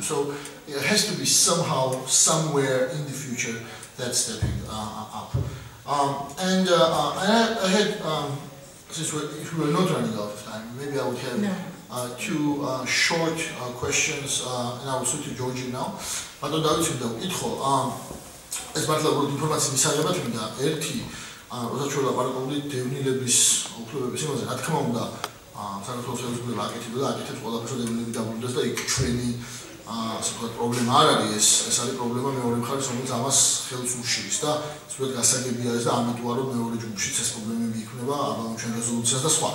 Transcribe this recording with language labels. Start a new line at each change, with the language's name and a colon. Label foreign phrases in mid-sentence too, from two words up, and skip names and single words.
English: So it has to be somehow, somewhere in the future, that stepping up. I had, since if we were not running out of time, maybe I would have two short questions, and I will switch to Georgie now. But on the
Georgian: ეს მართლა უბრალოდ ინფორმაციის მისაღებად მინდა ერთი როდესაც ჩვენ ლაპარაკობდით დევნილების უფლებების იმაზე, რა თქმა უნდა, საქართველოს ხელისუფლება აკეთებდა და აკეთებს ყველაფერს, რომ დევნილები დაბრუნდეს და იქ ჩვენი ასე ვთქვათ პრობლემა არ არის, ეს არის პრობლემა მეორე მხარეს, რომელიც ამას ხელს უშლის და სწორედ გასაგებია ეს და ამიტომ რომ მეორე ჯგუფშიც ეს პრობლემები იქნება, აბა ჩვენ რეზოლუციას და სხვა.